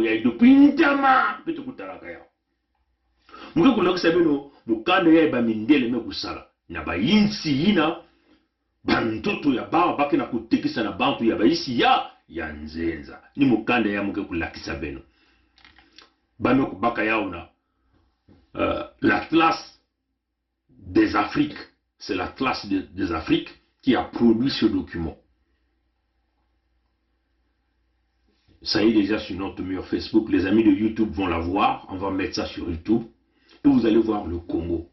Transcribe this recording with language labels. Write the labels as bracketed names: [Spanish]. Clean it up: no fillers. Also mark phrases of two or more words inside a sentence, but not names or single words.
[Kituba (Democratic Republic of Congo)] yai depuis ntama beto kutalaka yao muke kulakisa beno mukande yai bamindele me kusala na bayinsi ina bantoto ya bawa bake na kutekisa na bantu ya baisi ya nzenza ni mukande ya muke kulakisa beno bame kubaka yao na [French] l'Atlas des Afriques, c'est l'Atlas des Afriques qui a produit ce document. Ça y est déjà sur notre mur Facebook. Les amis de YouTube vont la voir. On va mettre ça sur YouTube. Et vous allez voir le Congo.